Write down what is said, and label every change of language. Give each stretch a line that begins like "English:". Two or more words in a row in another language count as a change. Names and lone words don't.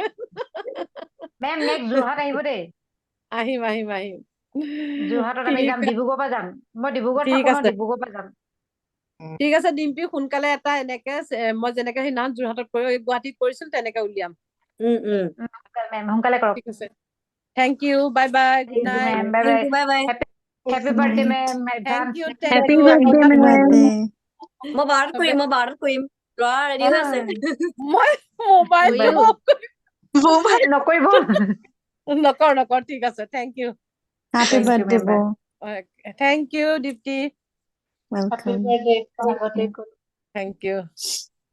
Assamese: মেম নেক্সট যোৰহাট আহিব দেই আহিম যোৰহাটত আমি যাম ঠিক ডিব্ৰুগড়ৰ পৰা যাম মই ডিব্ৰুগড়ত ঠিক থাকো ন আছে ডিব্ৰুগড়ৰ পৰা যাম ঠিক আছে ডিম্পি সোনকালে এটা এনেকে মই যেনেকে সেইদিনাখন যোৰহাটত গুৱাহাটীত কৰিছিল তেনেকে উলিয়াম মেম সোনকালে কৰক ঠিক আছে
English: Thank you. Bye bye. Good Thank you, night. ma'am. Bye Thank you, bye. bye bye. Happy Good birthday, night. ma'am. Thank Advance. you. Happy Thank Happy you. birthday, Happy ma'am.
Assamese: মই বাৰত কৰিম মই বাৰত কৰিম ল'ৰা ৰেডি হৈ আছে মই মোবাইলটো ময়ো। নকৰিব। নকৰ ঠিক আছে
English: thank you Happy Thank you, birthday, ma'am. Bo. thank you দীপ্তি Happy Welcome. birthday. Thank you. thank you